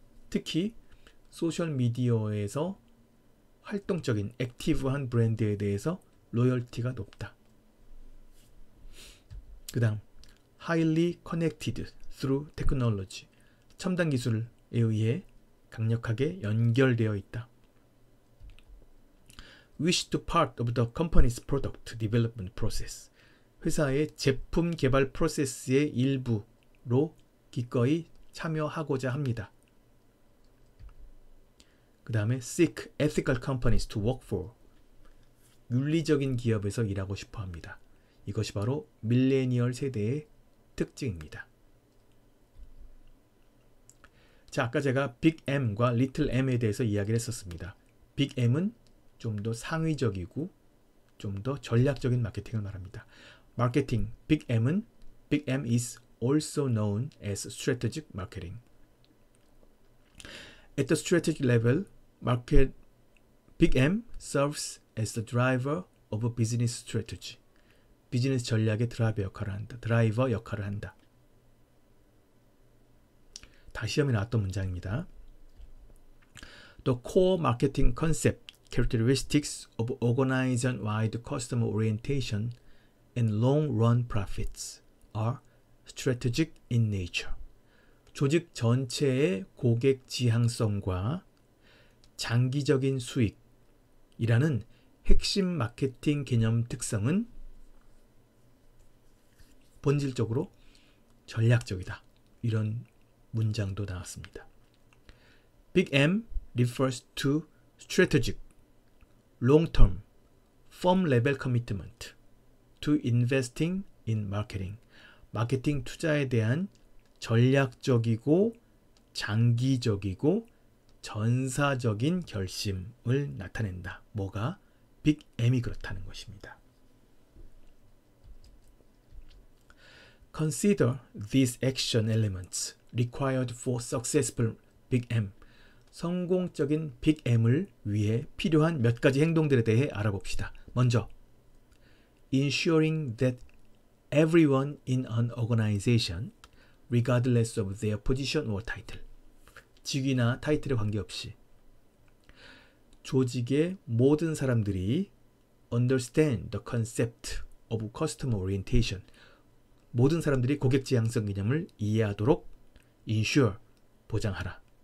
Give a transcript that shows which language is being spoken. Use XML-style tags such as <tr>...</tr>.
<ko>특히 소셜미디어에서 활동적인 액티브한 브랜드에 대해서 로열티가 높다. 그 다음</ko> <en>highly connected through technology,</en> <ko>첨단 기술에 의해 강력하게 연결되어 있다.</ko> <en>wish to part of the company's product development process,</en> <ko>회사의 제품 개발 프로세스의 일부로 기꺼이 참여하고자 합니다. 그 다음에</ko> <en>seek ethical companies to work for.</en> <ko>윤리적인 기업에서 일하고 싶어 합니다. 이것이 바로 밀레니얼 세대의 특징입니다. 자, 아까 제가 빅 M과 리틀 M에 대해서 이야기를 했었습니다. 빅 M은 좀 더 상위적이고 좀 더 전략적인 마케팅을 말합니다. 마케팅 빅 M은</ko> <en>Big M is also known as strategic marketing. At the strategic level, Big M serves as the driver of a business strategy.</en> <ko>비즈니스 전략의 드라이버 역할을 한다. 다 시험에 나왔던 문장입니다.</ko> <en>The core marketing concept, characteristics of organization-wide customer orientation and long-run profits are strategic in nature.</en> <ko>조직 전체의 고객 지향성과 장기적인 수익이라는 핵심 마케팅 개념 특성은 본질적으로 전략적이다. 이런 문장도 나왔습니다.</ko> <en>Big M refers to strategic, long-term, firm-level commitment to investing in marketing.</en> <ko>마케팅 투자에 대한 전략적이고 장기적이고 전사적인 결심을 나타낸다. 뭐가? 빅 M이 그렇다는 것입니다.</ko> <en>Consider these action elements required for successful Big M.</en> <ko>성공적인 빅 M을 위해 필요한 몇 가지 행동들에 대해 알아봅시다. 먼저,</ko> <en>ensuring that everyone in an organization, regardless of their position or title,</en> <ko>직위나 타이틀에 관계없이 조직의 모든 사람들이</ko> <en>understand the concept of customer orientation,</en> <ko>모든 사람들이 고객 지향성 개념을 이해하도록</ko> <en>ensure,</en> <ko>보장하라.</ko>